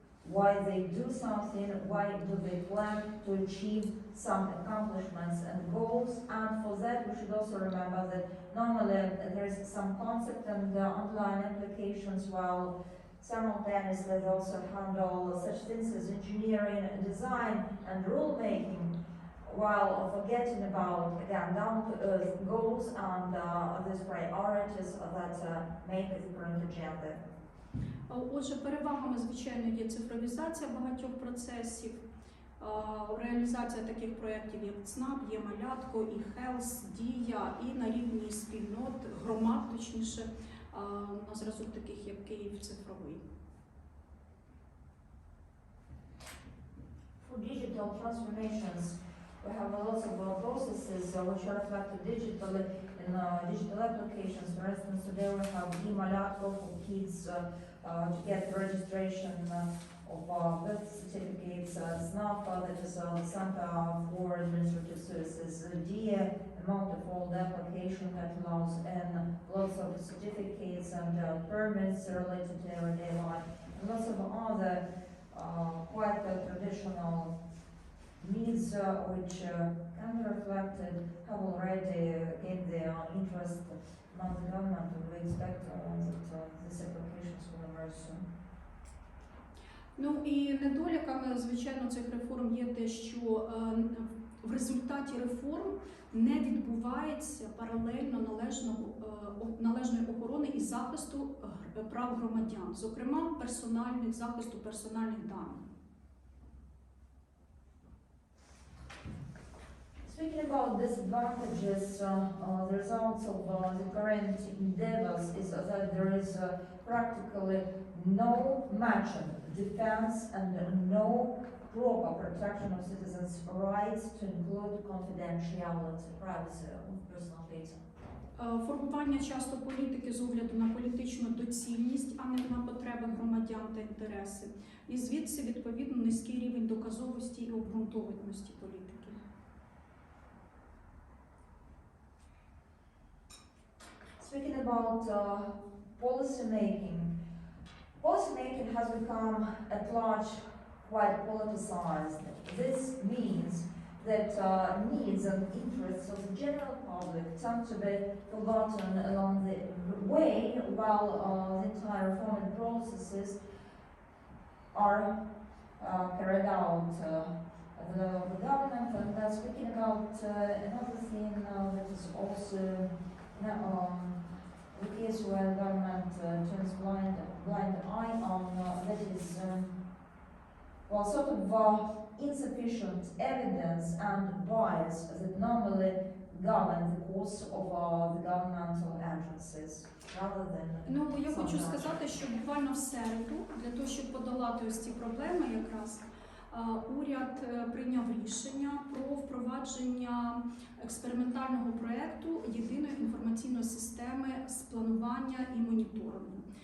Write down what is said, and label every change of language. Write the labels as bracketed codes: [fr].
[en] Why they do something, why do they plan to achieve some accomplishments and goals, and for that we should also remember that normally there is some concept and underlying applications, while simultaneously they also handle such things as engineering, design and rulemaking, while forgetting about, again, down-to-earth goals and these priorities that make the current agenda. [uk] Отже, перевагами, звичайно, є цифровізація багатьох процесів, реалізація таких проєктів, як ЦНАП, є Малятко, і Хелс, Дія, і на рівні спільнот, громад, точніше, на зразок таких, як Київ цифровий. [en] For digital transformations, we have lots of processes which are reflected digitally in digital applications. For instance, today we have e-Malatko for kids to get registration of birth certificates, SNAP, that is the Center for Administrative Services, DIA, a multi-fold application that allows in lots of certificates and permits related to everyday life, and lots of other quite traditional needs which can be reflected, have already gained their interest among the government, and we expect that these applications will emerge soon. [uk] Ну і недоліками, звичайно, цих реформ є те, що в результаті реформ не відбувається паралельно належної охорони і захисту прав громадян, зокрема захисту персональних даних. [en] Speaking about disadvantages, the results of the current endeavors is that there is practically no matching defense and no proper protection of citizens' rights to include confidentiality, privacy of personal data. [uk] Формування часто політики з огляду на політичну доцільність, а не на потреби громадян та інтереси. І звідси, відповідно, низький рівень доказовості і обґрунтованості політики. [en] Speaking about policy making has become at large quite politicized. This means that needs and interests of the general public tend to be forgotten along the way while the entire reforming processes are carried out at the level of the government. And speaking about another thing that is also the case where the government turns blind eye on, that is sort of insufficient evidence and bias that normally govern the course of the governmental agencies, rather than. [uk] Ну, я хочу сказати, що буквально в середу, для того, щоб подолати ось ці проблеми якраз, уряд прийняв рішення про впровадження експериментального проєкту єдиної інформаційної системи з планування і моніторингу.